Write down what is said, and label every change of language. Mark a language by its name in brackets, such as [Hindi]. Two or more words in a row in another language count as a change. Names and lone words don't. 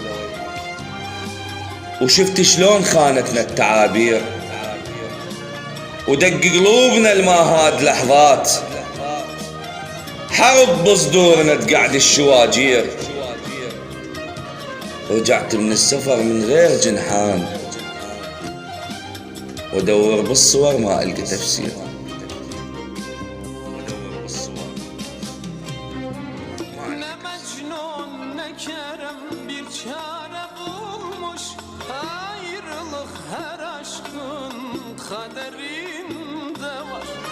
[Arabic] وشفت شلون خانتنا التعابير، ودق قلوبنا الماهاد لحظات، حرب بصدورنا تقعد الشواجير. رجعت من السفر من غير جنحان، وادور بالصور ما القى تفسير. [Turkish] Ne Mecnun ne Kerem bir çare bulmuş, ayrılık her aşkın kaderinde var.